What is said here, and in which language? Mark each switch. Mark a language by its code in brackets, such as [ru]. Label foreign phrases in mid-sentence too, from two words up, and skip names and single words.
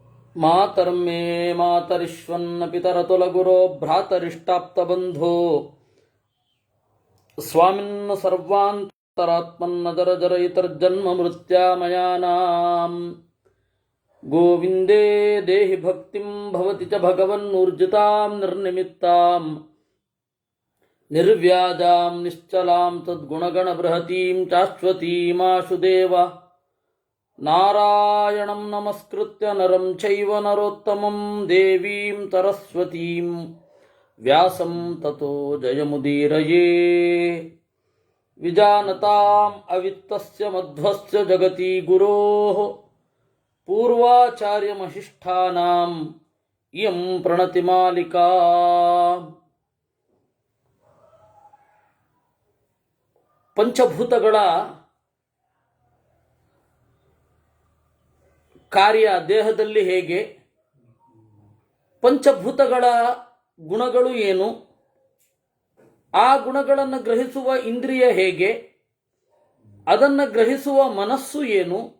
[sa] मातर्मे मातरिश्वन्न पितरतुलगुरो भ्रातरिष्टाप्तबन्धो स्वामिन्न सर्वान्तरात्मन्नदर जरयितर्जन्म मृत्यामयानां गोविन्दे देहि भक्तिं भवति च भगवन्नूर्जितां निर्निमित्तां निर्व्याजां निश्चलां तद्गुणगण बृहतीं शाश्वतीमाशुदेव नारायणं नमस्कृत्य नरं चैव नरोत्तमं देवीं सरस्वतीं व्यासं ततो जयमुदीरये विजानतां अवित्तस्य मध्वस्य जगति गुरोः पूर्वाचार्यमहिष्ठानां इयं प्रणतिमालिका. [kn] ಪಂಚಭೂತಗಳ ಕಾರ್ಯ ದೇಹದಲ್ಲಿ ಹೇಗೆ, ಪಂಚಭೂತಗಳ ಗುಣಗಳು ಏನು, ಆ ಗುಣಗಳನ್ನು ಗ್ರಹಿಸುವ ಇಂದ್ರಿಯ ಹೇಗೆ, ಅದನ್ನು ಗ್ರಹಿಸುವ ಮನಸ್ಸು ಏನು